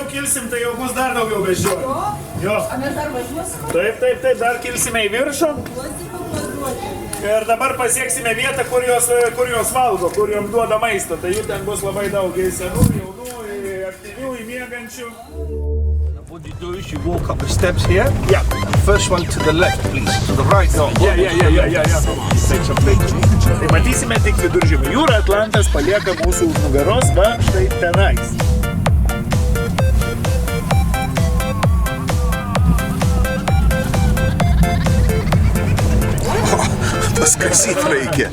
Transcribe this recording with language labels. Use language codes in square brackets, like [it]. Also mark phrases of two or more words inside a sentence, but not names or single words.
[lt] kilsim, tai jau bus dar daugiau beždžionių. Jo. Taip, dar kilsime į viršų. Ir dabar pasieksime vietą, kur jos valgo, kur jom duoda maistą. Tai jų ten bus labai daug, į senų, jaunų, į aktyvių, į miegančių. [en] What you do is you walk up the steps here. Yeah. First one to the left, please. To the right, no. Yeah. [lt] Tai matysime tik Viduržemio jūrą, Atlantas palieka mūsų už nugaros, va štai tenais. Paskasyt reikia.